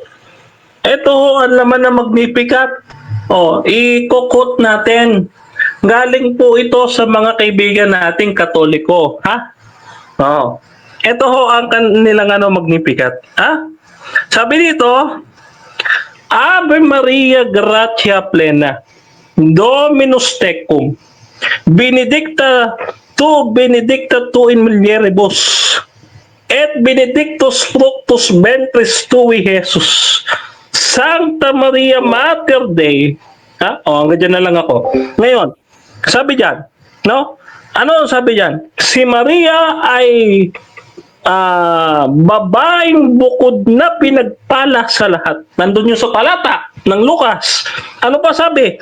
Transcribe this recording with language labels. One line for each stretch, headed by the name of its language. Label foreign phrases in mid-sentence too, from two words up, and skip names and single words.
Filipino: Ito ang laman ng Magnificat. I-quote natin. Galing po ito sa mga kaibigan nating Katoliko, ha? Ito ho ang kanilang Magnificat, ha? Sabi dito,
Latin: Ave Maria gratia plena, Dominus tecum, benedicta tu in mulieribus, et benedictus fructus ventris tui, Jesus. Sancta Maria Mater Dei.
Filipino: Hanggang dyan na lang ako. Ngayon, sabi dyan, no? Ano sabi dyan? Si Maria ay babaeng bukod na pinagpala sa lahat. Nandun yung sa talata ng Lucas. Ano pa sabi?